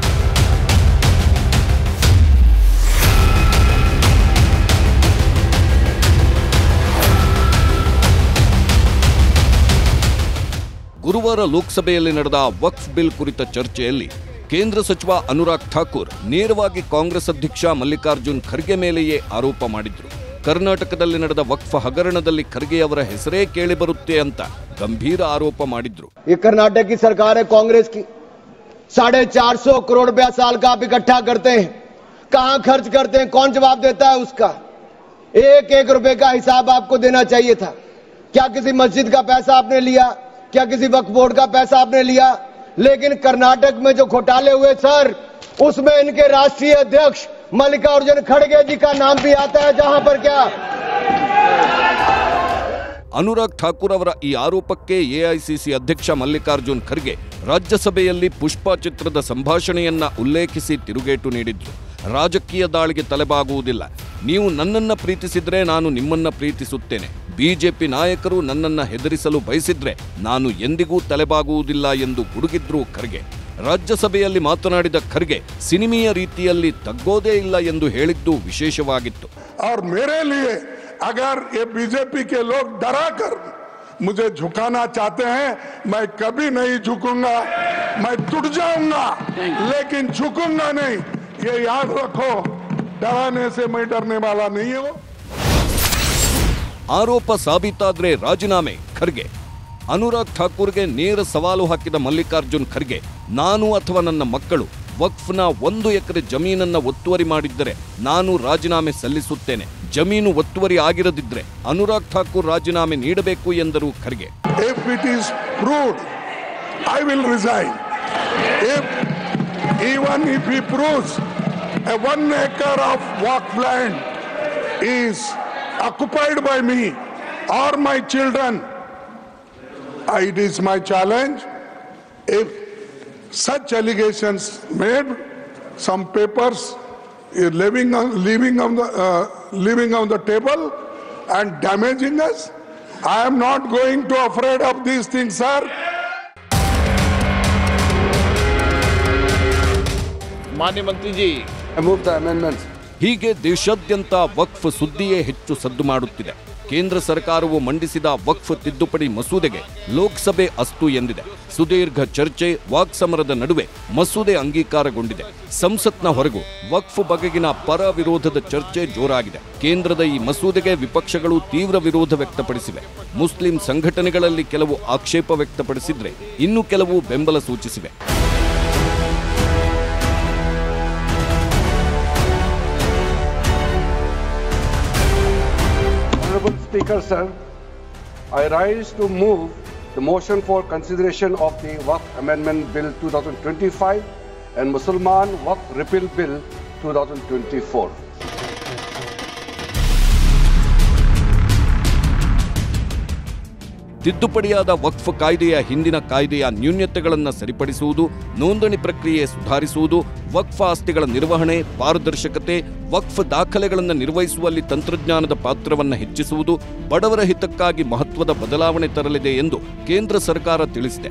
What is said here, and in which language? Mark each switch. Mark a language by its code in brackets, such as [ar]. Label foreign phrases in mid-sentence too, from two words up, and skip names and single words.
[kn] ಗುರುವಾರ ಲೋಕಸಭೆಯಲ್ಲಿ ನಡೆದ ವಕ್ಫ್ ಬಿಲ್ ಕುರಿತ ಚರ್ಚೆಯಲ್ಲಿ ಕೇಂದ್ರ ಸಚಿವ ಅನುರಾಗ್ ಠಾಕೂರ್ ನೇರವಾಗಿ ಕಾಂಗ್ರೆಸ್ ಅಧ್ಯಕ್ಷ ಮಲ್ಲಿಕಾರ್ಜುನ್ ಖರ್ಗೆ ಮೇಲೆಯೇ ಆರೋಪ ಮಾಡಿದ್ರು. ಕರ್ನಾಟಕದಲ್ಲಿ ನಡೆದ ವಕ್ಫ್ ಹಗರಣದಲ್ಲಿ ಖರ್ಗೆ ಅವರ ಹೆಸರೇ ಕೇಳಿ ಬರುತ್ತೆ ಅಂತ ಗಂಭೀರ ಆರೋಪ ಮಾಡಿದ್ರು. [hi] ये कर्नाटक की सरकार है कांग्रेस की, 450 करोड़ रुपया साल का आप इकट्ठा करते हैं, कहां खर्च करते हैं, कौन जवाब देता है उसका? एक एक रुपए का हिसाब आपको देना चाहिए था. क्या किसी मस्जिद का पैसा आपने लिया? क्या किसी वक्फ बोर्ड का पैसा आपने लिया? लेकिन कर्नाटक में जो घोटाले हुए सर, उसमें इनके राष्ट्रीय अध्यक्ष मल्लिकार्जुन खड़गे जी का नाम भी आता है. जहां पर क्या [kn] ಅನುರಾಗ್ ಠಾಕೂರ್ ಅವರ ಈ ಆರೋಪಕ್ಕೆ ಎಐಸಿಸಿ ಅಧ್ಯಕ್ಷ ಮಲ್ಲಿಕಾರ್ಜುನ್ ಖರ್ಗೆ ರಾಜ್ಯಸಭೆಯಲ್ಲಿ ಪುಷ್ಪ ಚಿತ್ರದ ಸಂಭಾಷಣೆಯನ್ನ ಉಲ್ಲೇಖಿಸಿ ತಿರುಗೇಟು ನೀಡಿದ್ರು. ರಾಜಕೀಯ ದಾಳಿಗೆ ತಲೆಬಾಗುವುದಿಲ್ಲ. ನೀವು ನನ್ನನ್ನ ಪ್ರೀತಿಸಿದ್ರೆ ನಾನು ನಿಮ್ಮನ್ನ ಪ್ರೀತಿಸುತ್ತೇನೆ. ಬಿಜೆಪಿ ನಾಯಕರು ನನ್ನನ್ನ ಹೆದರಿಸಲು ಬಯಸಿದ್ರೆ ನಾನು ಎಂದಿಗೂ ತಲೆಬಾಗುವುದಿಲ್ಲ ಎಂದು ಗುಡುಗಿದ್ರು ಖರ್ಗೆ. ರಾಜ್ಯಸಭೆಯಲ್ಲಿ ಮಾತನಾಡಿದ ಖರ್ಗೆ ಸಿನಿಮೀಯ ರೀತಿಯಲ್ಲಿ ತಗ್ಗೋದೇ ಇಲ್ಲ ಎಂದು ಹೇಳಿದ್ದು ವಿಶೇಷವಾಗಿತ್ತು. [hi] अगर ये बीजेपी के लोग डरा कर मुझे झुकाना चाहते हैं, मैं कभी नहीं झुकूंगा. मैं टूट जाऊंगा लेकिन झुकूंगा नहीं. ये याद रखो, डराने से मैं डरने वाला नहीं हूं. [kn] ಆರೋಪ ಸಾಬೀತಾದ್ರೆ ರಾಜೀನಾಮೆ ಖರ್ಗೆ. ಅನುರಾಗ್ ಠಾಕೂರ್ಗೆ ನೇರ ಸವಾಲು ಹಾಕಿದ ಮಲ್ಲಿಕಾರ್ಜುನ್ ಖರ್ಗೆ, ನಾನು ಅಥವಾ ನನ್ನ ಮಕ್ಕಳು ವಕ್ಫ್ನ 1 ಎಕರೆ ಜಮೀನನ್ನ ಒತ್ತುವರಿ ಮಾಡಿದ್ದರೆ ನಾನು ರಾಜೀನಾಮೆ ಸಲ್ಲಿಸುತ್ತೇನೆ. ಜಮೀನು ಒತ್ತುವರಿ ಆಗಿರದಿದ್ರೆ ಅನುರಾಗ್ ಠಾಕೂರ್ ರಾಜೀನಾಮೆ ನೀಡಬೇಕು ಎಂದರು ಖರ್ಗೆ. [en] If it is proved, I will resign. Even if he proves a 1 acre of waqf land is occupied by me or my children, it is my challenge. If such allegations made, some papers leaving on the table and damaging us, I am not going to afraid of these things, sir. [hi] माननीय मंत्री जी, [en] I move the amendments. [kn] ಹೀಗೆ ದೇಶಾದ್ಯಂತ ವಕ್ಫ್ ಸುದ್ದಿಯೇ ಹೆಚ್ಚು ಸದ್ದು ಮಾಡುತ್ತಿದೆ. ಕೇಂದ್ರ ಸರ್ಕಾರವು ಮಂಡಿಸಿದ ವಕ್ಫ್ ತಿದ್ದುಪಡಿ ಮಸೂದೆಗೆ ಲೋಕಸಭೆ ಅಸ್ತು ಎಂದಿದೆ. ಸುದೀರ್ಘ ಚರ್ಚೆ, ವಾಕ್ಸಮರದ ನಡುವೆ ಮಸೂದೆ ಅಂಗೀಕಾರಗೊಂಡಿದೆ. ಸಂಸತ್ನ ಹೊರಗೂ ವಕ್ಫ್ ಬಗೆಗಿನ ಪರ ವಿರೋಧದ ಚರ್ಚೆ ಜೋರಾಗಿದೆ. ಕೇಂದ್ರದ ಈ ಮಸೂದೆಗೆ ವಿಪಕ್ಷಗಳು ತೀವ್ರ ವಿರೋಧ ವ್ಯಕ್ತಪಡಿಸಿವೆ. ಮುಸ್ಲಿಂ ಸಂಘಟನೆಗಳಲ್ಲಿ ಕೆಲವು ಆಕ್ಷೇಪ ವ್ಯಕ್ತಪಡಿಸಿದ್ರೆ ಇನ್ನು ಕೆಲವು ಬೆಂಬಲ ಸೂಚಿಸಿವೆ. [en] Honorable Speaker, sir, I rise to move the motion for consideration of the Waqf Amendment Bill 2025 and Mussalman Waqf Repeal Bill 2024. [kn] ತಿದ್ದುಪಡಿಯಾದ ವಕ್ಫ್ ಕಾಯ್ದೆಯ ಹಿಂದಿನ ಕಾಯ್ದೆಯ ನ್ಯೂನ್ಯತೆಗಳನ್ನು ಸರಿಪಡಿಸುವುದು, ನೋಂದಣಿ ಪ್ರಕ್ರಿಯೆ ಸುಧಾರಿಸುವುದು, ವಕ್ಫ್ ಆಸ್ತಿಗಳ ನಿರ್ವಹಣೆ, ಪಾರದರ್ಶಕತೆ, ವಕ್ಫ್ ದಾಖಲೆಗಳನ್ನು ನಿರ್ವಹಿಸುವಲ್ಲಿ ತಂತ್ರಜ್ಞಾನದ ಪಾತ್ರವನ್ನು ಹೆಚ್ಚಿಸುವುದು, ಬಡವರ ಹಿತಕ್ಕಾಗಿ ಮಹತ್ವದ ಬದಲಾವಣೆ ತರಲಿದೆ ಎಂದು ಕೇಂದ್ರ ಸರ್ಕಾರ ತಿಳಿಸಿದೆ.